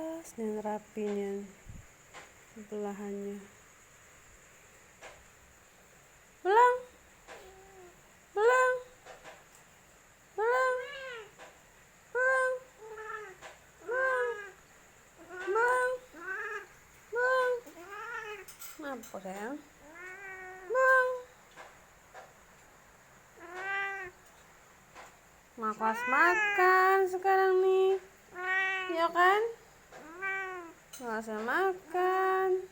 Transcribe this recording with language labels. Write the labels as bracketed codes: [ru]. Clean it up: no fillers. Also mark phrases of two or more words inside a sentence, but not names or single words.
[id] dan rapinya belahannya. Belang, belang, belang, belang, belang, belang, belang. Apa sayang? Belang. Makas makan sekarang nih, ya kan? Nggak usah makan.